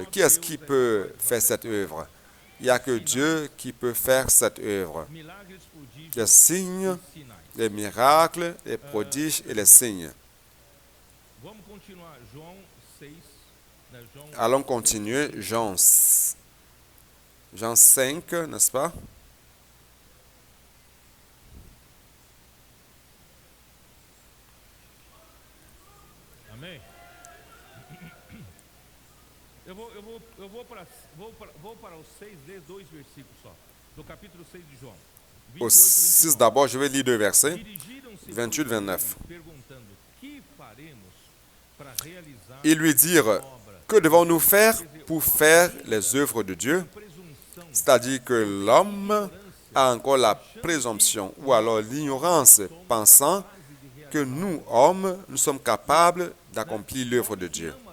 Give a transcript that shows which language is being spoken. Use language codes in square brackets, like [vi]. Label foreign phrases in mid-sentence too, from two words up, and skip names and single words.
[fr] Qui est-ce qui peut faire cette œuvre? Il n'y a que Dieu qui peut faire cette œuvre. Les signes, les miracles, les prodiges et les signes. Allons continuer. Jean 5, n'est-ce pas? [pt] Amém? Vou para o 6, ler 2 versículos só. Do capítulo 6 de João. [fr] Au 6 d'abord, je vais lire 2 versets, 28-29. Ils lui dirent, que devons-nous faire pour faire les œuvres de Dieu? C'est-à-dire que l'homme a encore la présomption ou alors l'ignorance, pensant que nous, hommes, nous sommes capables d'accomplir l'œuvre de Dieu.